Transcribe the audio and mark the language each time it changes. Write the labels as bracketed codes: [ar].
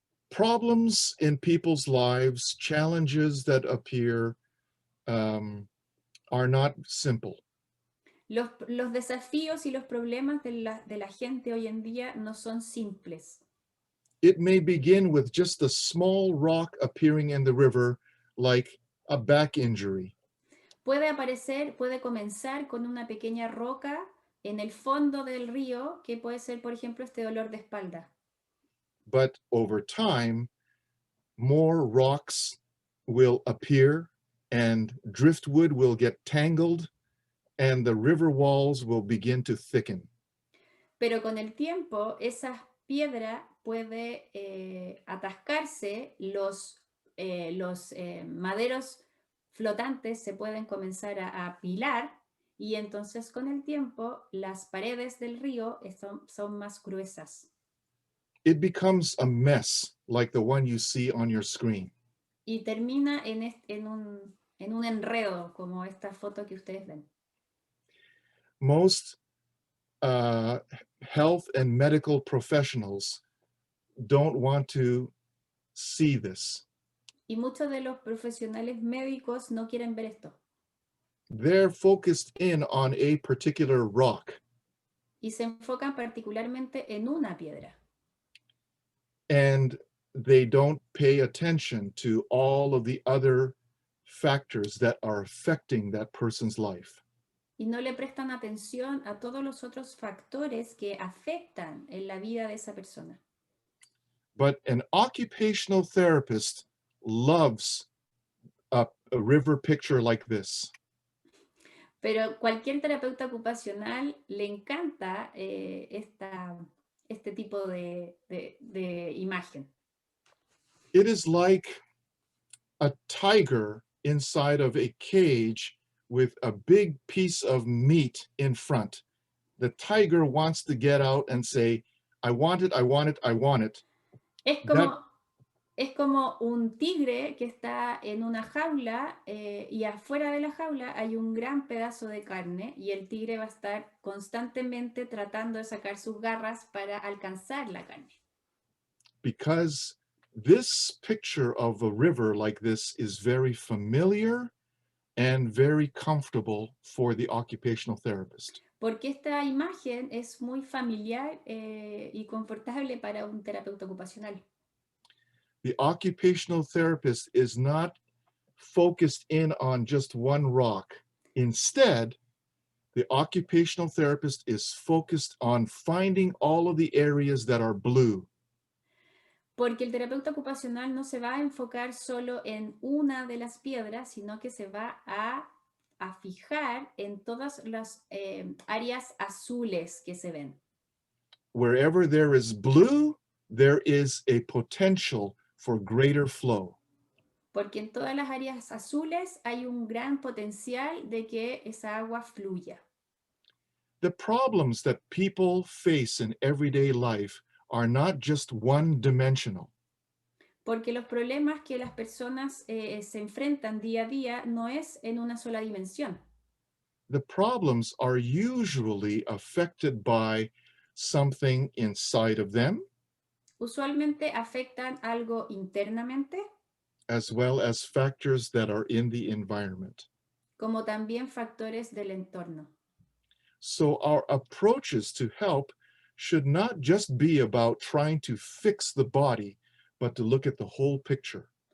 [en] Problems in people's lives, challenges that appear, are not simple. [es] Los desafíos y los problemas de la gente hoy en día no son simples. [en] It may begin with just a small rock appearing in the river, like a back injury. [es] Puede comenzar con una pequeña roca en el fondo del río, que puede ser, por ejemplo, este dolor de espalda. [en] But over time, more rocks will appear and driftwood will get tangled and the river walls will begin to thicken. [es] Pero con el tiempo, esa piedra puede atascarse, los maderos flotantes se pueden comenzar a apilar y entonces con el tiempo las paredes del río son más gruesas. [en] It becomes a mess like the one you see on your screen. [es] Y termina en un enredo como esta foto que ustedes ven. [en] Most health and medical professionals don't want to see this. [es] Y muchos de los profesionales médicos no quieren ver esto. [en] They're focused in on a particular rock. [es] Y se enfocan particularmente en una piedra. [en] And they don't pay attention to all of the other factors that are affecting that person's life. [es] Y no le prestan atención a todos los otros factores que afectan en la vida de esa persona. [en] But an occupational therapist loves a river picture like this. [es] Pero cualquier terapeuta ocupacional le encanta este tipo de imagen. [en] It is like a tiger inside of a cage with a big piece of meat in front. The tiger wants to get out and say, I want it, I want it, I want it. [es] Es como un tigre que está en una jaula y afuera de la jaula hay un gran pedazo de carne y el tigre va a estar constantemente tratando de sacar sus garras para alcanzar la carne. [en] Because this picture of a river like this is very familiar and very comfortable for the occupational therapist. [es] Porque esta imagen es muy familiar y confortable para un terapeuta ocupacional. [en] The occupational therapist is not focused in on just one rock. Instead, the occupational therapist is focused on finding all of the areas that are blue. [es] Porque el terapeuta ocupacional no se va a enfocar solo en una de las piedras, sino que se va a fijar en todas las áreas azules que se ven. [en] Wherever there is blue, there is a potential for greater flow. [es] Porque en todas las áreas azules hay un gran potencial de que esa agua fluya. [en] The problems that people face in everyday life are not just one-dimensional. [es] Porque los problemas que las personas se enfrentan día a día no es en una sola dimensión. [en] The problems are usually affected by something inside of them, [es] Usualmente afectan algo internamente, [en] as well as factors that are in the environment. [es] como también factores del entorno. [en] So our approaches to help should not just be about trying to fix the body, but to look at the whole picture.